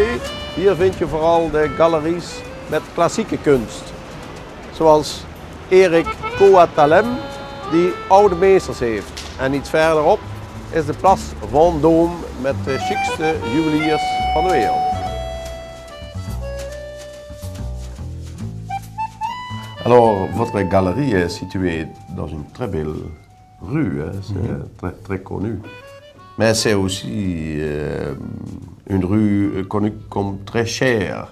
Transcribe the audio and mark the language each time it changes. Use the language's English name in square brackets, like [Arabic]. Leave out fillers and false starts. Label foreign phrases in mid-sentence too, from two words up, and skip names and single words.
[Dutch] Hier vind je vooral de galeries met klassieke kunst. Zoals Erik Coatalem, die oude meesters heeft. En iets verderop is de Place Vendôme met de chicste juweliers van de wereld. [French] Alors, votre galerie est située dans une très belle rue, hein? C'est très connu. Mais c'est aussi une rue connue comme très chère.